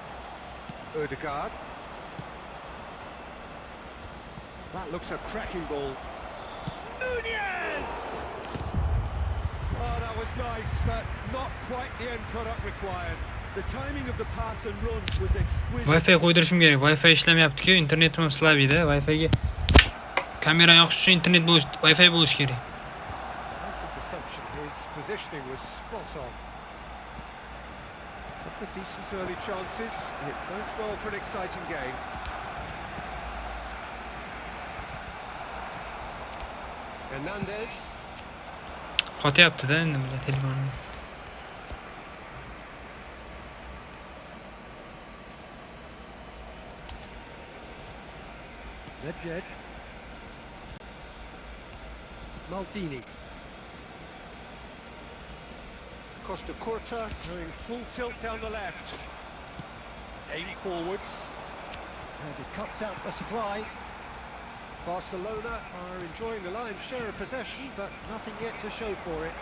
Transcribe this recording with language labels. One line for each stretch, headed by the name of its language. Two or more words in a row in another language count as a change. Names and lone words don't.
English: Ødegaard. That looks a cracking ball. Nunez! Oh, that was nice, but not quite the end product required. The timing of the pass and run was exquisite.
Uzbek: Wi-Fi qo'ydirishim kerak. Wi-Fi ishlamayapti-ku, internetim ham slabiyda. Wi-Fi ga kamera yoqish uchun internet bo'lish, Wi-Fi bo'lish kerak.
English: Nice interception. His positioning was spot on. Couple of decent early chances. It bodes well for an exciting game. Hernandez.
Uzbek: Qotyapti-da endi bular telefonim.
English: Nedved. Maldini. Costa Curta going full tilt down the left. Aim forwards. And he cuts out the supply. Barcelona are enjoying the lion's share of possession, but nothing yet to show for it.